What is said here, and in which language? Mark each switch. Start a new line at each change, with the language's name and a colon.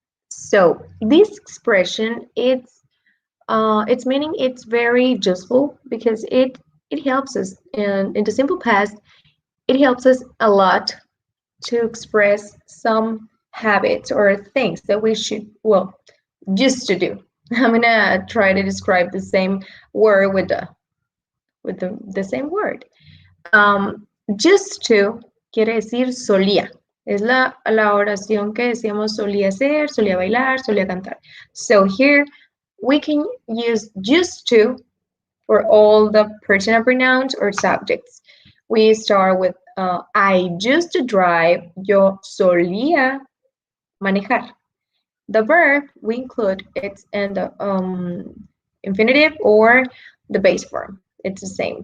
English: So this expression, its meaning it's very useful because it helps us in the simple past. it helps us a lot to express some habits or things that we should, well, used to do. I'm gonna try to describe the same word with the same word.
Spanish: Used to quiere decir solía. Es la oración que decíamos solía hacer, solía bailar, solía cantar.
English: So here we can use used to for all the personal pronouns or subjects. We start with I used to drive. Yo solía manejar. The verb we include it's in the infinitive or the base form. It's the same.